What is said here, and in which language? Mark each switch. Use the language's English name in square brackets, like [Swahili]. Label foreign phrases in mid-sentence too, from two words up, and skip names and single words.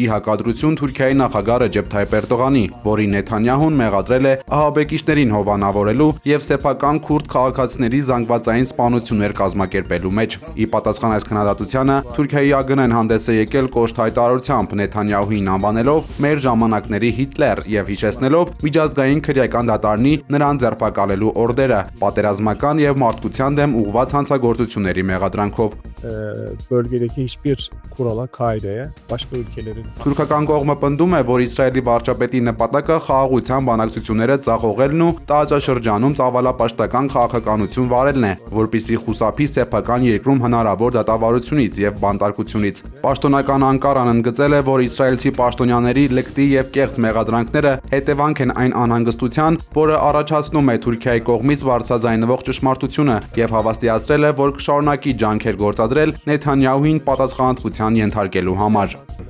[Armenian] հակադրություն Թուրքիայի նախագահ Ռեջեփ Թայիփ Էրդողանի, որին Նեթանյահուն մեղադրել է ահաբեկիչներին հովանավորելու եւ սեփական քուրդ քաղաքացիների զանգվածային սպանություններ կազմակերպելու մեջ։ Ի պատասխան այս քննադատությանը Թուրքիայի ԱԳՆ-ն հանդես է եկել կոշտ հայտարարությամբ Նեթանյահուին անվանելով մեր ժամանակների Հիտլեր եւ հիշեցնելով միջազգային քրեական դատարանի նրան ձերբակալելու օրդերը պատերազմական եւ մարդկության դեմ ուղղված հանցագործությունների մեղադրանքով։ [Turkish] Bölgedeki hiçbir kurala, kaideye, başka ülkelerin... [Armenian] Թուրքական կողմը պնդում է, որ Իսրայելի վարչապետի նպատակը խաղաղության բանակցությունները ձախողելն ու տարածաշրջանում ծավալապաշտական քաղաքականություն վարելն է, որպիսի խուսափի սեփական երկրում հնարավոր դատավարությունից եւ բանտարկությունից։ Պաշտոնական Անկարան ընդգծել է, որ իսրայելցի պաշտոնյաների լկտի եւ կեղծ մեղադրանքները հետևանք են այն անհանգստության, որը առաջացնում է Թուրքիայի կողմից բարձրաձայնվող ճշմարտությունը եւ հավաստիացրել է, որ կշարունակի ջանքեր գործադրել Նեթանյահուին պատասխանատվության ենթարկելու համար։